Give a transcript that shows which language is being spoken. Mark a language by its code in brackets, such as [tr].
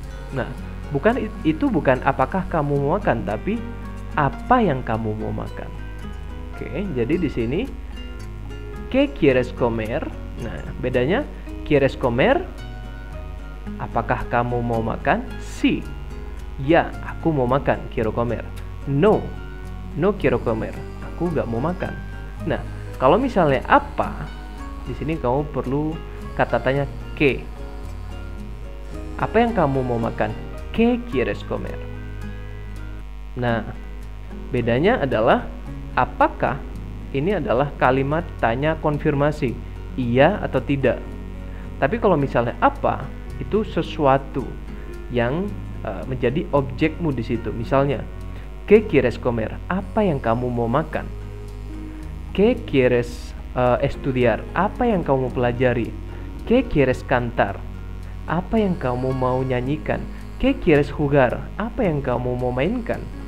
[id] Nah, itu bukan apakah kamu mau makan, tapi apa yang kamu mau makan. Oke, jadi di sini [es] ¿qué quieres comer? [id] Nah, bedanya [es] ¿quieres comer? [id] Apakah kamu mau makan? [es] Sí. [id] Ya, aku mau makan, [es] quiero comer. No quiero comer, [id] aku gak mau makan. Nah, kalau misalnya apa, di sini kamu perlu kata tanya que. Apa yang kamu mau makan? [es] ¿Qué quieres comer? [id] Nah, bedanya adalah apakah ini adalah kalimat tanya konfirmasi, iya atau tidak. Tapi kalau misalnya apa, itu sesuatu yang menjadi objekmu di situ. Misalnya, [es] ¿qué quieres comer? [id] Apa yang kamu mau makan? [es] ¿Qué quieres estudiar? [id] Apa yang kamu mau pelajari? [es] ¿Qué quieres cantar? [id] Apa yang kamu mau nyanyikan? [es] ¿Qué quieres jugar? [id] Apa yang kamu mau mainkan?